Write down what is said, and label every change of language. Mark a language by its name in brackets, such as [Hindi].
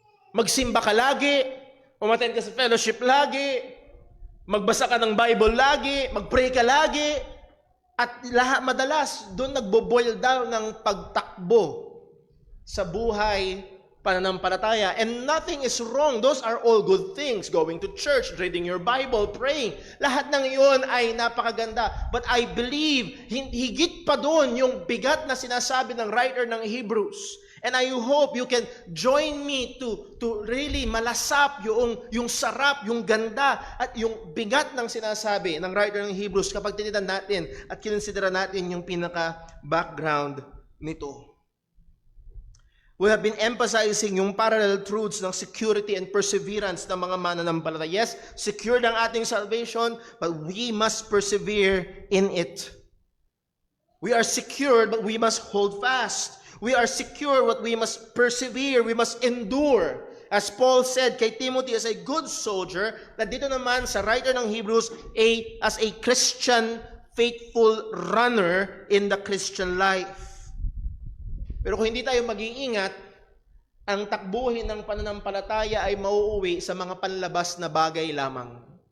[Filipino] Magsimba ka lagi, umattend ka sa fellowship lagi, magbasa ka ng Bible lagi, magpray ka lagi, at lahat madalas doon nagbo-boil down ng pagtakbo sa buhay [English] pananampalataya. And nothing is wrong. Those are all good things. Going to church, reading your Bible, praying. [Filipino] Lahat ng iyon ay napakaganda. [English] But I believe, [Filipino] higit pa doon yung bigat na sinasabi ng writer ng Hebrews. [English] And I hope you can join me to really [Filipino] malasap yung sarap, yung ganda, at yung bigat ng sinasabi ng writer ng Hebrews kapag tinitan natin at kinonsidera natin yung pinaka-background nito. [English] We have been emphasizing yung parallel truths ng security and perseverance ng mga mananampalataya. Yes, secured [Filipino] ang ating [English] salvation, but we must persevere in it. We are secured, but we must hold fast. We are secure, but we must persevere. We must endure. As Paul said kay Timothy as a good soldier, [Filipino] na dito naman sa writer ng Hebrews, [English] as a Christian, faithful runner in the Christian life. [Filipino] Pero kung hindi tayo mag-iingat, ang takbuhin ng pananampalataya ay mauuwi sa mga panlabas na bagay lamang.